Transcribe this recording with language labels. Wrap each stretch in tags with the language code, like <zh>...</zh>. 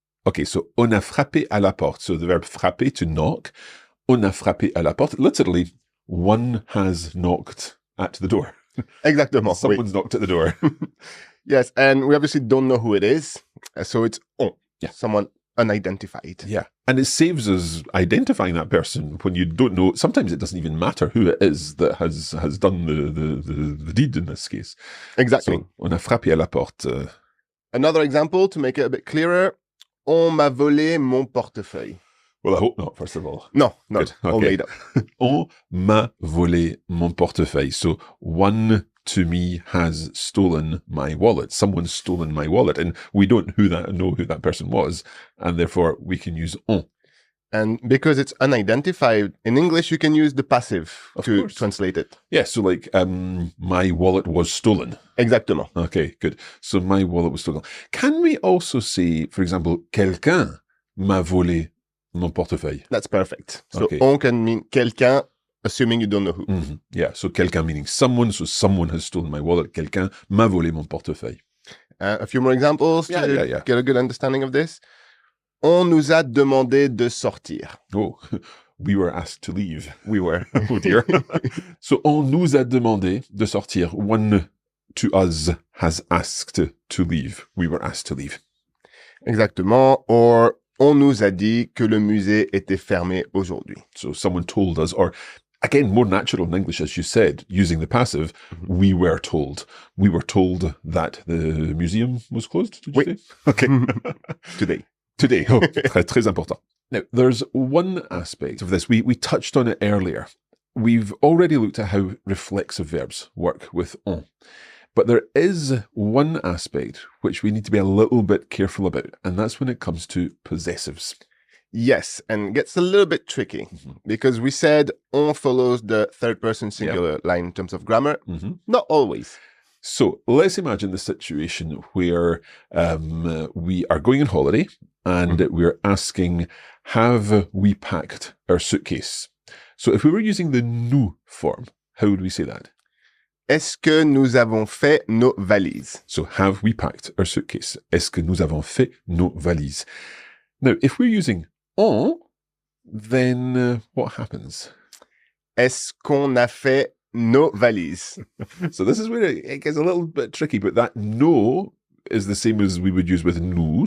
<en>Okay, so</en> <fr>on a frappé à la porte.</fr> <en>So the verb frapper, to knock.</en> <fr>On a frappé à la porte.</fr> <en>Literally, one has knocked at the door.</en> <fr>Exactement.</fr> <en>Someone's knocked at the door. Yes, and we obviously don't know who it is. So it's on. Yeah. Someone unidentified. Yeah. And it saves us identifying that person when you don't know. Sometimes it doesn't even matter who it is that has done the deed in this case. Exactly.</en> <fr>So, on a frappé à la porte.</fr> <en>Another example to make it a bit clearer.</en> <fr>On m'a volé mon portefeuille.</fr> <en>Well, I hope not, first of all. No, Good. all Okay. made up.</en> <fr>On m'a volé mon portefeuille.</fr> <en>So one to me has stolen my wallet. Someone's stolen my wallet, and we don't know who that person was, and therefore we can use on. And because it's unidentified, in English you can use the passive to translate it. Yeah, so like my wallet was stolen.</en> <fr>Exactement.</fr> <en>Okay, good. So my wallet was stolen. Can we also say, for example,</en> <fr>quelqu'un m'a volé mon portefeuille?</fr> <en>That's perfect. So Okay. on can mean quelqu'un, assuming you don't know who. Mm-hmm. Yeah, so quelqu'un meaning someone. So someone has stolen my wallet.</en> <fr>Quelqu'un m'a volé mon portefeuille.</fr> <en>A few more examples to get a good understanding of this.</en> <fr>On nous a demandé de sortir.</fr> <en>Oh, we were asked to leave. We were. Oh dear.</en> <fr>So on nous a demandé de sortir.</fr> <en>One to us has asked to leave. We were asked to leave.</en> <fr>Exactement. Or on nous a dit que le musée était fermé aujourd'hui.</fr> <en>So someone told us, or again, more natural in English, as you said, using the passive, we were told. We were told that the museum was closed, did you say? Okay. Today.</en> <fr>Oh, très important.</fr> <en>Now, there's one aspect of this. We touched on it earlier. We've already looked at how reflexive verbs work with on. But there is one aspect which we need to be a little bit careful about, and that's when it comes to possessives. Yes, and it gets a little bit tricky because we said on follows the third person singular line in terms of grammar. Not always. So let's imagine the situation where we are going on holiday and we're asking have we packed our suitcase? So if we were using the nous form, how would we say that?</en> <fr>Est-ce que nous avons fait nos valises?</fr> <en>So have we packed our suitcase?</en> <fr>Est-ce que nous avons fait nos valises?</fr> <en>Now, if we're using on, then what happens?</en> <fr>Est-ce qu'on a fait nos valises?</fr> <en>So this is where it gets a little bit tricky, but that no is the same as we would use with nous.</en>